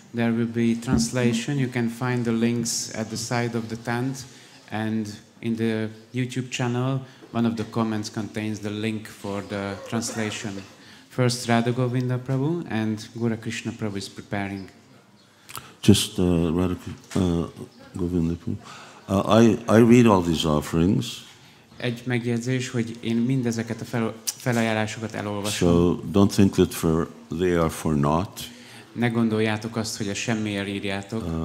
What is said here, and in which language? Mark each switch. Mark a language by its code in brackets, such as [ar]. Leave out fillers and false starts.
[en] There will be translation. You can find the links at the side of the tent, and in the YouTube channel, one of the comments contains the link for the translation. First, Radha Govinda Prabhu and Gura Krishna Prabhu is preparing. Just Radha Govinda Prabhu. I read all these offerings. [hu] Egy megjegyzés, hogy én mindezeket a felajánlásokat elolvasom. [en] So don't think that they are for naught. [hu] Ne gondoljátok azt, hogy a semmiért írjátok.